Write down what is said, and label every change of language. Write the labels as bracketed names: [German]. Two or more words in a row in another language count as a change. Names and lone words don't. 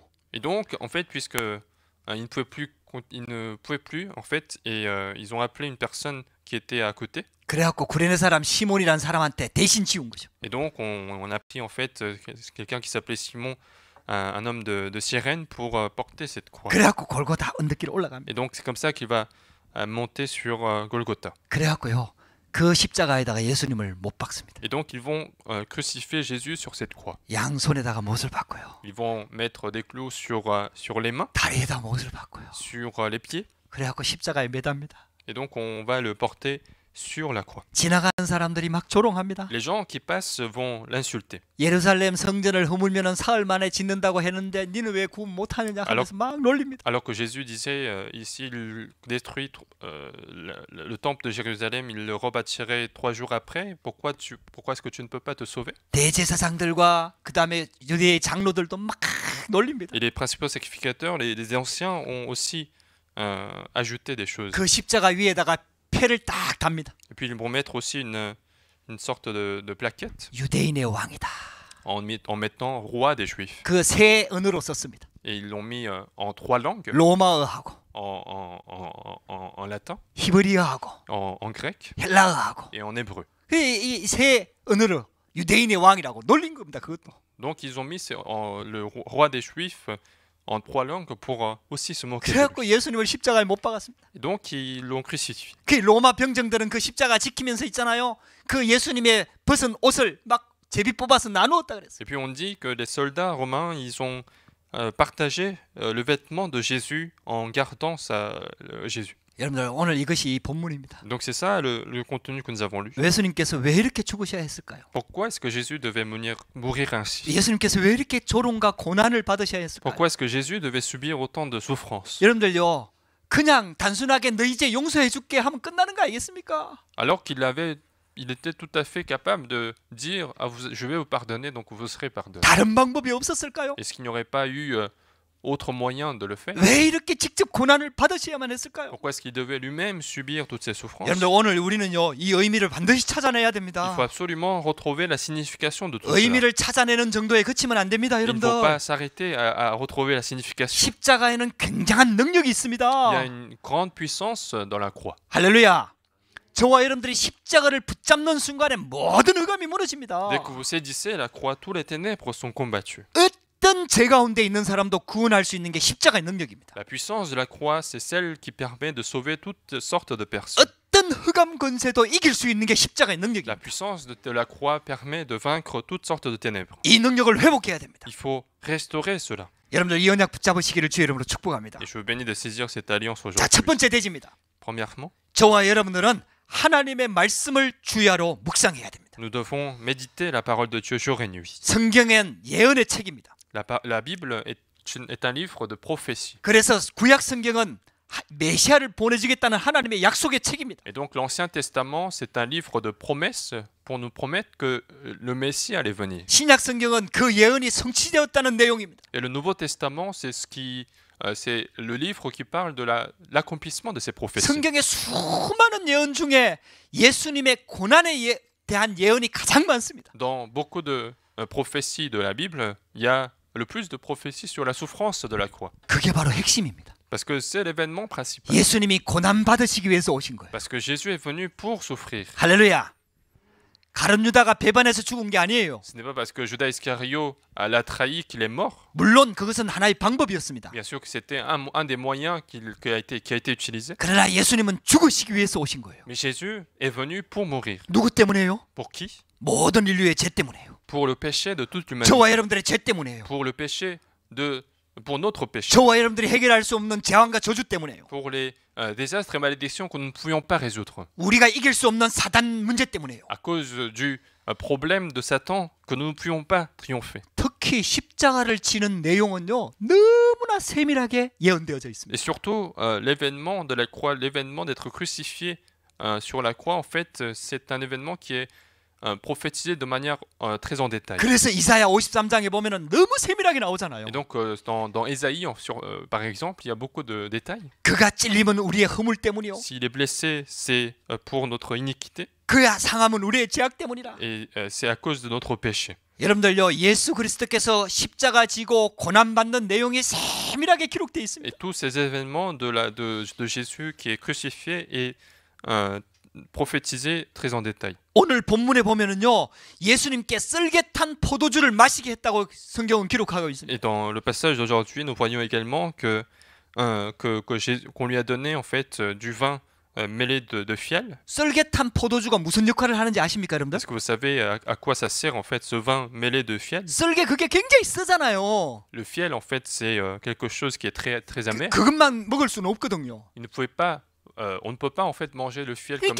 [French] Et donc, en fait, puisque il ne pouvait plus, en fait, et ils ont appelé une personne qui était à côté. [Korean] 그래갖고 구레네 사람 시몬이라는 사람한테 대신 지운 거죠. [French] Et donc, on a pris en fait quelqu'un qui s'appelait Simon, un homme de Cyrène, pour porter cette croix. [Korean] 그래갖고 골고다 언덕길 올라갑니다. [French] Et donc, c'est comme ça qu'il va monter sur Golgotha. [Korean] 그래갖고요. 그 십자가에다가 예수님을 못 박습니다. [French] Et donc, ils vont crucifier Jésus sur cette croix. [Korean] 양손에다가 못을 박고요. [French] Ils vont mettre des clous sur les mains, [Korean] 다리에다 못을 박고요. [French] sur les pieds. [Korean] 그래갖고 십자가에 매답니다. [French] Et donc, on va le porter sur la croix. [Korean] 지나가는 사람들이 막 조롱합니다. [French] Les gens qui passent vont l'insulter. [Korean] 예루살렘 성전을 허물면은 사흘 만에 짓는다고 했는데 니는 왜 구원 못하느냐 하면서 막 놀립니다. [French] Alors que Jésus disait, ici, il détruit le temple de Jérusalem, il le rebâtirait 3 jours après. Pourquoi est-ce que tu ne peux pas te sauver? [Korean] 대제사장들과 그 다음에 유대의 장로들도 막 놀립니다. [French] Et les principaux sacrificateurs, les anciens, ont aussi ajouté des choses. [Korean] 그 십자가 위에다가 패를 딱 답니다. [French] Et puis ils vont mettre aussi une sorte de plaquette [Korean] 유대인의 왕이다. [French] en mettant roi des Juifs. [Korean] 그 세 언어로 썼습니다. [French] Et ils l'ont mis en 3 langues, [Korean] 로마어하고 [French] en latin, [Korean] 히브리어하고 [French] en grec [Korean] 헬라어하고 [French] et en hébreu. [Korean] 이 세 언어로 유대인의 왕이라고 놀린 겁니다. 그것도. [French] Donc ils ont mis le roi des Juifs en 3 langues pour aussi se moquer de [Korean] 그래갖고 [French] lui. [Korean] 예수님을 십자가에 못 박았습니다. [French] Et donc ils l'ont crucifié. [Korean] 그 로마 병정들은 그 십자가 지키면서 있잖아요. 그 예수님의 벗은 옷을 막 제비 뽑아서 나누었다 그랬어요. [French] Et puis on dit que les soldats romains, ils ont partagé le vêtement de Jésus en gardant Jésus. [Korean] 여러분들 오늘 이것이 본문입니다. [French] Donc c'est ça le contenu que nous avons lu. [Korean] 예수님께서 왜 이렇게 죽으셔야 했을까요? [French] Pourquoi est-ce que Jésus devait mourir ainsi? [Korean] 예수님께서 왜 이렇게 조롱과 고난을 받으셔야 했을까요? [French] Pourquoi est-ce que Jésus devait subir autant de souffrances? [Korean] 여러분들요, 그냥 단순하게 너 이제 용서해 줄게 하면 끝나는 거 아니겠습니까? [French] Alors il était tout à fait capable de dire je vais vous pardonner, donc vous serez pardonné. [Korean] 다른 방법이 없었을까요? [French] Est-ce qu'il n'y aurait pas eu autre moyen de le faire? [Korean] 왜 이렇게 직접 고난을 받으셔야만 했을까요? [French] Pourquoi est-ce qu'il devait lui-même subir toutes ces souffrances? [Korean] 여러분들 오늘 우리는요, 이 의미를 반드시 찾아내야 [French] Il [Korean] 됩니다. [French] faut absolument retrouver la signification de tout cela. [Korean] 의미를 찾아내는 정도에 그치면 안 됩니다, [French] Il ne [Korean] 여러분들. [French] faut pas s'arrêter à retrouver la signification. [Korean] 십자가에는 굉장한 능력이 [French] Il y a [Korean] 있습니다. [French] une grande puissance dans la croix. [Korean] 할렐루야. 저와 여러분들이 십자가를 붙잡는 순간에 모든 흑암이 무너집니다. [French] Dès que vous saisissez la croix, tous les ténèbres sont combattues. [Korean] 어떤 죄 가운데 있는 사람도 구원할 수 있는 게 십자가의 능력입니다. [French] La puissance de la croix, c'est celle qui permet de sauver toutes sortes de personnes. [Korean] 어떤 흑암 권세도 이길 수 있는 게 십자가의 [French] La [Korean] 능력입니다. [French] puissance de la croix permet de vaincre toutes sortes de ténèbres. [Korean] 이 능력을 회복해야 됩니다. [French] Il faut restaurer cela. [Korean] 여러분들 이 언약 붙잡으시기를 주의 이름으로 축복합니다. [French] Et je vous bénis de saisir cette alliance [Korean] 자, 첫 [French] aujourd'hui. [Korean] 번째 대지입니다. [French] Premièrement, [Korean] 저와 여러분들은 하나님의 말씀을 주야로 묵상해야 됩니다. [French] nous devons méditer la parole de Dieu jour et nuit. [Korean] 성경엔 예언의 책입니다. [French] La Bible est un livre de prophétie. [Korean] 그래서 구약 성경은 메시아를 보내주겠다는 하나님의 약속의 책입니다. [French] Et donc l'Ancien Testament, c'est un livre de promesses pour nous promettre que le Messie allait venir. [Korean] 신약 성경은 그 예언이 성취되었다는 내용입니다. [French] Et le Nouveau Testament, c'est le livre qui parle de l'accomplissement de ces prophéties. [Korean] 성경의 수많은 예언 중에 예수님의 고난에 대한 예언이 가장 많습니다. [French] Dans beaucoup de prophéties de la Bible, il y a le plus de prophéties sur la souffrance de la croix. [Korean] 그게 바로 핵심입니다. [French] Parce que c'est l'événement principal. [Korean] 예수님이 고난 받으시기 위해서 오신 거예요. [French] Parce que Jésus est venu pour souffrir. [Korean] 할렐루야. 가룟 유다가 배반해서 죽은 게 아니에요. [French] Ce n'est pas parce que Judas Iscario l'a trahi qu'il est mort. [Korean] 물론 그것은 하나의 방법이었습니다. [French] Bien sûr que c'était un des moyens qui a été utilisé. [Korean] 그러나 예수님은 죽으시기 위해서 오신 거예요. [French] Mais Jésus est venu pour mourir. [Korean] 누구 때문에요? [French] Pour qui? [Korean] 모든 인류의 죄 때문에요. [French] Pour le péché de toute l'humanité. [Korean] 저와 여러분들의 죄 때문에요. [French] Pour le péché pour notre péché. [Korean] 저와 여러분들이 해결할 수 없는 재앙과 저주 때문에요. [French] Pour les désastres et malédictions que nous ne pouvions pas résoudre. [Korean] 우리가 이길 수 없는 사단 문제 때문에요. [French] À cause du problème de Satan que nous ne pouvions pas triompher. [Korean] 특히 십자가를 지는 내용은요 너무나 세밀하게 예언되어져 있습니다. [French] Et surtout l'événement de la croix, l'événement d'être crucifié sur la croix, en fait, c'est un événement qui est prophétisé de manière très en détail. [Korean] 그래서 이사야 53장에 보면은 너무 세밀하게 나오잖아요. [French] Et donc dans Ésaïe, par exemple, il y a beaucoup de détails. [Korean] 그가 찔림은 우리의 허물 때문이요. [French] S'il est blessé, c'est pour notre iniquité [Korean] 그가 상함은 우리의 죄악 때문이라. [French] et c'est à cause de notre péché. [Korean] 여러분들요 예수 그리스도께서 십자가 지고 고난 받는 내용이 세밀하게 기록되어 있습니다. [French] Et tous ces événements de Jésus qui est crucifié et prophétisé très en détail. [Korean] 오늘 본문에 보면은요 예수님께 썰get한 포도주를 마시게 했다고 성경은 기록하고 있습니다. [French] Et dans le passage d'aujourd'hui, nous voyons également qu'on lui a donné en fait du vin mêlé de fiel. [Korean] 썰get한 포도주가 무슨 역할을 하는지 아십니까, 여러분들? [French] Est-ce que vous savez à quoi ça sert en fait ce vin mêlé de fiel? [Korean] 썰게 그게 굉장히 쓰잖아요. [French] Le fiel en fait c'est quelque chose qui est très amer. [Korean] 그것만 먹을 수는 없거든요. [French] On ne peut pas en fait manger le fiel comme